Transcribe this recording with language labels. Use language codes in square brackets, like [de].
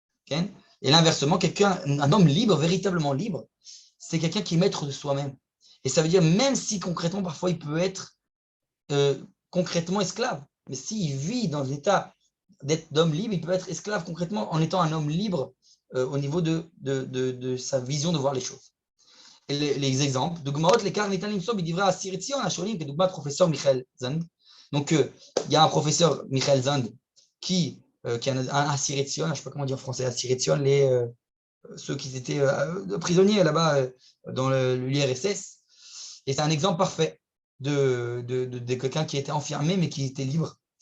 [fr] Et l'inversement, un homme libre, véritablement libre, c'est quelqu'un qui est maître de soi-même. Et ça veut dire, même si concrètement, parfois, il peut être concrètement esclave, mais s'il vit dans l'état d'homme libre, il peut être esclave concrètement en étant un homme libre au niveau de sa vision de voir les choses. Et les exemples, [he] דוגמאות לכך ניתן למצוא בדברי האסיר ציון השונים, כדוגמת פרופסור מיכאל זנד. [fr] Donc, il y a un professeur, Michael Zand, qui est un Asir Etzion, je ne sais pas comment dire en français, Asir Etzion, ceux qui étaient prisonniers là-bas dans l'URSS. Et c'est un exemple parfait de quelqu'un qui était enfermé mais qui était libre.